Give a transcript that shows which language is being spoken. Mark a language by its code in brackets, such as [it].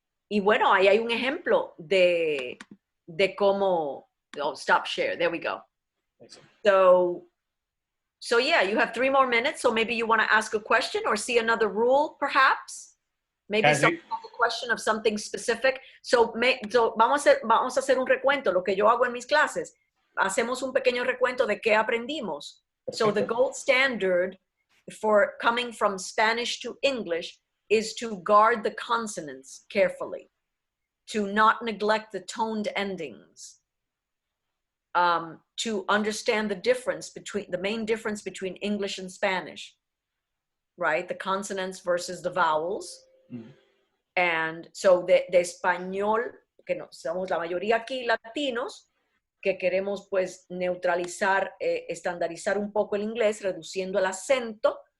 [es] Y bueno, ahí hay un ejemplo de cómo, oh, [en] stop share, there we go. So yeah, you have 3 more minutes, so maybe you want to ask a question or see another rule, perhaps? Maybe someone has a question of something specific. [es] So vamos a hacer un recuento, lo que yo hago en mis clases. Hacemos un pequeño recuento de qué aprendimos. [en] So the gold standard for coming from Spanish to English is to guard the consonants carefully, to not neglect the toned endings, to understand the difference between, the main difference between English and Spanish, right? The consonants versus the vowels. Mm-hmm. And so [es] de español, que no, somos la mayoría aquí latinos, que queremos pues neutralizar, estandarizar un poco el inglés, reduciendo el acento.